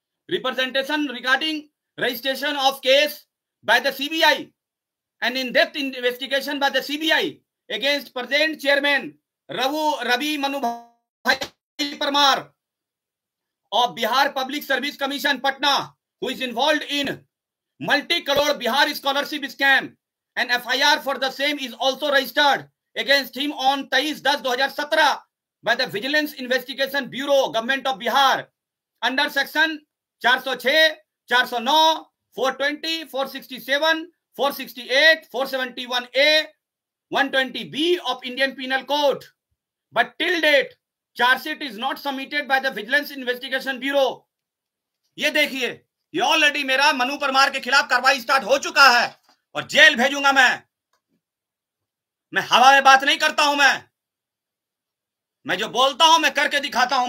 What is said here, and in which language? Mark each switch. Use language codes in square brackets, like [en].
[en] Representation regarding registration of case by the CBI and in depth investigation by the CBI against present chairman Ravi Manu bhai Parmar of Bihar Public Service Commission Patna, who is involved in multi-crore Bihar scholarship scam. An FIR for the same is also registered against him on 23/10/2017 by the Vigilance Investigation Bureau, Government of Bihar, under Section 406, 409, 420, 467, 468, 471A, 120B of Indian Penal Code. But till date, charge sheet is not submitted by the vigilance investigation bureau. [hi] ये देखिए, ये already मेरा मनु परमार के खिलाफ कार्रवाई start हो चुका है और जेल भेजूंगा मैं हवा में बात नहीं करता हूं, मैं जो बोलता हूं मैं करके दिखाता हूं।